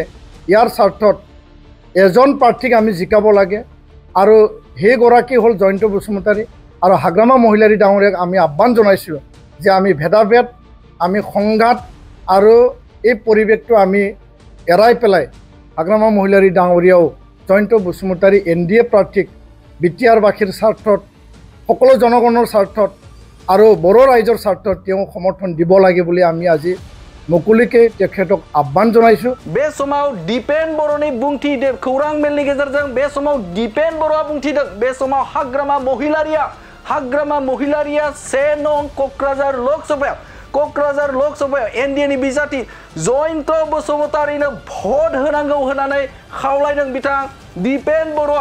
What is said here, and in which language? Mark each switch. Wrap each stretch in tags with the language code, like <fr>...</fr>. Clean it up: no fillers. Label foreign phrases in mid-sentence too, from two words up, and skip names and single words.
<as>ইয়াৰ স্বাৰ্থত এজন প্ৰাৰ্থীক আমি জিকাব লাগে আৰু সেইগৰাকী হ'ল জয়ন্ত বসুমতাৰী আৰু হাগ্ৰামা মহিলাৰী ডাঙৰীয়াক আমি আহ্বান জনাইছোঁ যে আমি ভেদাভেদ আমি সংঘাত আৰু এই পৰিৱেশটো আমি এৰাই পেলাই হাগ্ৰামা মহিলাৰী ডাঙৰীয়াও জয়ন্ত বসুমতাৰী এনডিএ প্ৰাৰ্থীক বিটিআৰবাসীৰ স্বাৰ্থত সকলো জনগণৰ স্বাৰ্থত আৰু বড়ো ৰাইজৰ স্বাৰ্থত তেওঁ সমৰ্থন দিব লাগে বুলি আমি আজি মুকলিকে তেখেতক আহ্বান জনাইছোঁ।</as> <brx>बे समाव दिपेन बर'नि बुंथि खौरां मेलनि गेजेरजों बे समाव दिपेन बर'आ बुंथिदों बे समाव हाग्रामा महिलारिया 1 नं क'क्राझार लोकसभायाव एनडिएनि बिजाथि जयन्त बसुमतारिनो भट होनांगौ होननानै खावलायदों बिथां दिपेन बर'आ।</brx>